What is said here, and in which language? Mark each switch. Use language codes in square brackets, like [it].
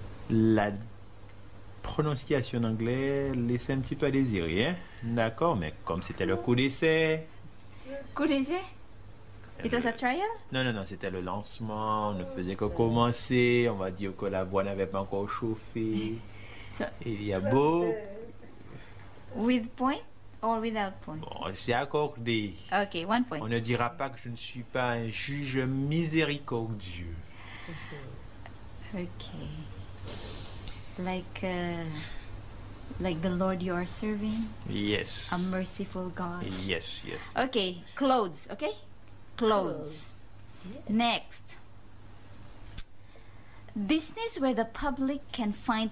[fr] La prononciation en anglais laisse un petit peu à désirer. Hein? D'accord, mais comme c'était le coup d'essai. Coup d'essai? [en] It was a trial? [fr] Non, c'était le lancement, on ne faisait que commencer, on va dire que la voix n'avait pas encore chauffé. [en] So, [fr] il y a beau. [en] With point or without point? [fr] Bon, c'est accordé. [en] Ok, 1 point. [fr] On ne dira pas que je ne suis pas un juge miséricordieux. [en] Ok. Like, like the Lord you are serving? Yes. A merciful God? Yes, yes. Ok, clothes, ok? Clothes. Yes. Next. Business where the public can find